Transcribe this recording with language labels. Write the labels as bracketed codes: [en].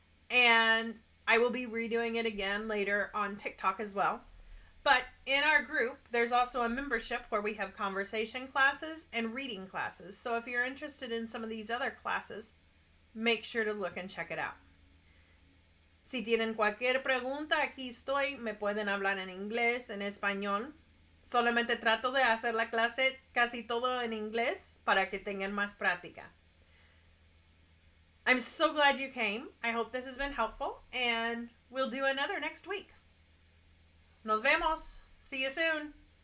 [en] And I will be redoing it again later on TikTok as well. But in our group, there's also a membership where we have conversation classes and reading classes. So if you're interested in some of these other classes, make sure to look and check it out. [es] Si tienen cualquier pregunta, aquí estoy. Me pueden hablar en inglés, en español. Solamente trato de hacer la clase casi todo en inglés para que tengan más práctica. [en] I'm so glad you came. I hope this has been helpful, and we'll do another next week. [es] Nos vemos. [en] See you soon.